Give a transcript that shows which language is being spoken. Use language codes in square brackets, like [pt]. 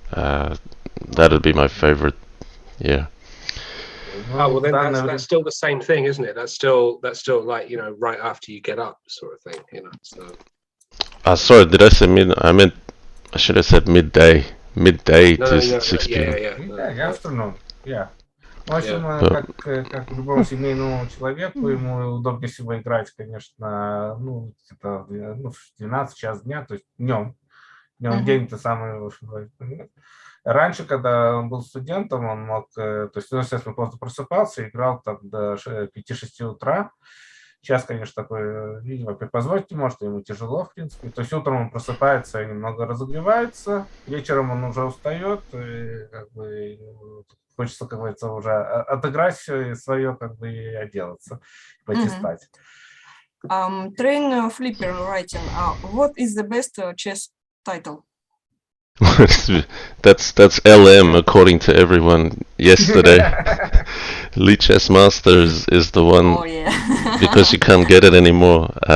[en] That'd be my favorite. Yeah. Oh, well, then that's still the same thing, isn't it? That's still like, right after you get up sort of thing, so. Sorry, did I say I should have said midday to 6 p.m. Yeah, afternoon, yeah. [ru] В общем, как любому семейному человеку, ему удобнее всего играть, конечно, где-то в 12 час дня, то есть днем. Днем день-то самый, в общем, раньше, когда он был студентом, он мог, то есть, естественно, просто просыпался, играл там до 5-6 утра. Сейчас, конечно, такой, видимо, позволить не может, ему тяжело, в принципе. То есть утром он просыпается и немного разогревается, вечером он уже устает, и как бы хочется, как говорится, уже отыграть все свое, как бы, и отделаться, пойти спать. [en] Train Flipper writing, what is the best chess title? That's LM according to everyone yesterday. Lee Chess Masters is the one. Oh yeah. Because you can't get it anymore.